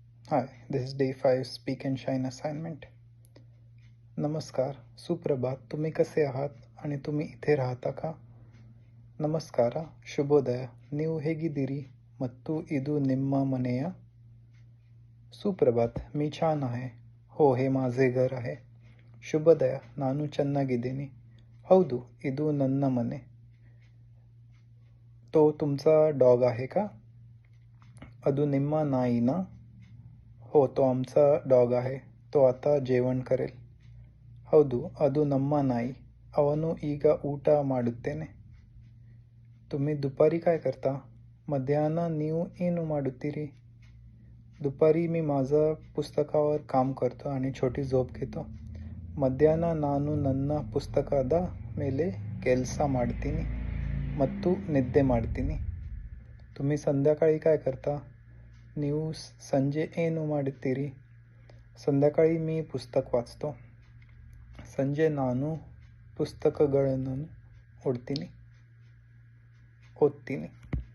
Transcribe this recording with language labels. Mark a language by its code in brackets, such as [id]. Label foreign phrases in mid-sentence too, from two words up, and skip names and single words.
[en] Hi, this is day 5 Speak and Shine assignment. [mr] नमस्कार, सुप्रभात. तुम्ही कसे आहात आणि तुम्ही इथे राहता का? [kn] ನಮಸ್ಕಾರ, ಶುಭೋದಯ. ನೀವು ಹೇಗಿದ್ದೀರಿ ಮತ್ತು ಇದು ನಿಮ್ಮ ಮನೆಯ? ಸುಪ್ರಭಾತ್, [mr] मी छान आहे. हो, हे माझे घर आहे. [kn] ಶುಭೋದಯ, ನಾನು ಚೆನ್ನಾಗಿದ್ದೀನಿ. ಹೌದು, ಇದು ನನ್ನ ಮನೆ. [mr] तो तुमचा डॉग आहे का? [kn] ಅದು ನಿಮ್ಮ ನಾಯಿನಾ? [mr] हो, तो आमचा डॉग आहे. तो आता जेवण करेल. [kn] ಹೌದು, ಅದು ನಮ್ಮ ನಾಯಿ. ಅವನು ಈಗ ಊಟ ಮಾಡುತ್ತೇನೆ. [mr] तुम्ही दुपारी काय करता? [kn] मध्याह्न ನೀವು ಏನು ಮಾಡುತ್ತೀರಿ? [mr] दुपारी मी माझं पुस्तकावर काम करतो आणि छोटी झोप घेतो. [kn] ಮಧ್ಯಾಹ್ನ ನಾನು ನನ್ನ ಪುಸ್ತಕದ ಮೇಲೆ ಕೆಲಸ ಮಾಡ್ತೀನಿ ಮತ್ತು ನಿದ್ದೆ ಮಾಡ್ತೀನಿ. [mr] तुम्ही संध्याकाळी काय करता? [kn] ನೀವು ಸಂಜೆ ಏನು ಮಾಡುತ್ತೀರಿ? [mr] संध्याकाळी मी पुस्तक वाचतो. [kn] ಸಂಜೆ ನಾನು ಪುಸ್ತಕಗಳನ್ನು ಓದ್ತೀನಿ.